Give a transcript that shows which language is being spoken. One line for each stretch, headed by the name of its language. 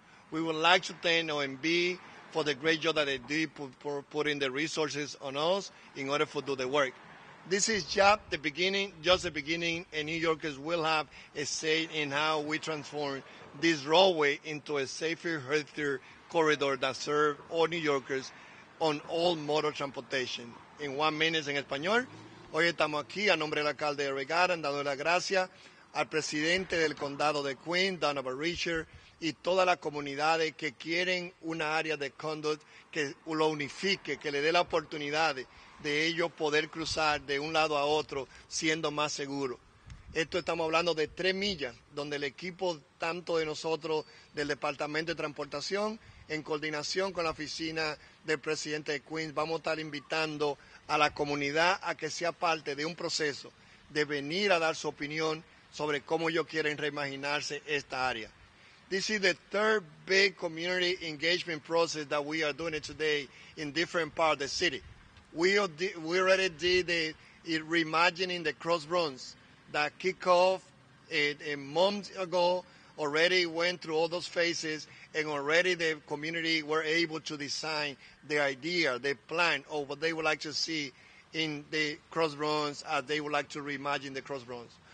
English: We would like to thank OMB for the great job that they did for putting the resources on us in order to do the work. This is just the beginning, and New Yorkers will have a say in how we transform this roadway into a safer, healthier corridor that serves all New Yorkers on all motor transportation.
Spanish: En 1 minute en español. Hoy estamos aquí a nombre del alcalde de Redesign, dando las gracias al presidente del condado de Queens, Ydanis Rodriguez, y todas las comunidades que quieren una área de conduit que lo unifique, que le dé la oportunidad de ellos poder cruzar de un lado a otro siendo más seguros. Esto estamos hablando de 3 millas, donde el equipo tanto de nosotros del Departamento de Transportación, en coordinación con la oficina del presidente de Queens, vamos a estar invitando a la comunidad a que sea parte de un proceso de venir a dar su opinión sobre cómo ellos quieren reimaginarse esta área.
English: This is the third big community engagement process that we are doing it today in different parts of the city. We already did the reimagining the crossroads that kicked off a month ago, already went through all those phases, and already the community were able to design the idea, the plan of what they would like to see in the crossroads as they would like to reimagine the crossroads.